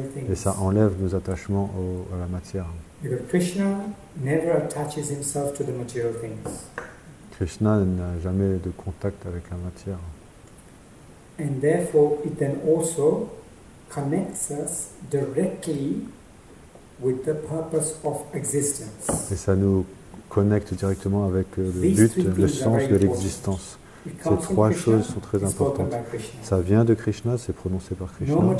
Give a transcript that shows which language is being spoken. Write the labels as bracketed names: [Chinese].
[French] Et ça enlève nos attachements à la matière. [English] Because Krishna never attaches himself to the material things. [French] Krishna n'a jamais de contact avec la matière. [English] And therefore, it then also connects us directly with the purpose of existence. [French] Et ça nous connecte directement avec le but, le sens de l'existence. Ces trois choses sont très importantes. Ça vient de Krishna, c'est prononcé par Krishna.